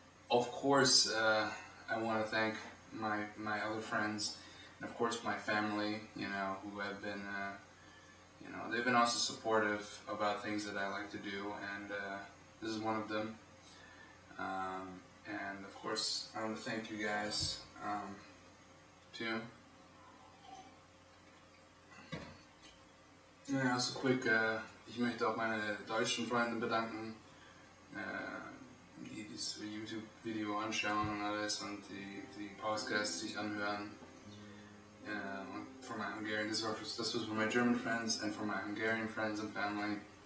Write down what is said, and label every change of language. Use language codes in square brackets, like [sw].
[en] Of course, I want to thank my other friends, and of course my family, who have been, they've been also supportive about things that I like to do, and this is one of them. And of course, I want to thank you guys too. [de] Ja, also [en] quick, [de] ich möchte auch meine deutschen Freunde bedanken, die dieses YouTube-Video anschauen und alles und die Podcasts sich anhören. [en] And for my Hungarian, this was for my German friends and for my Hungarian friends and family.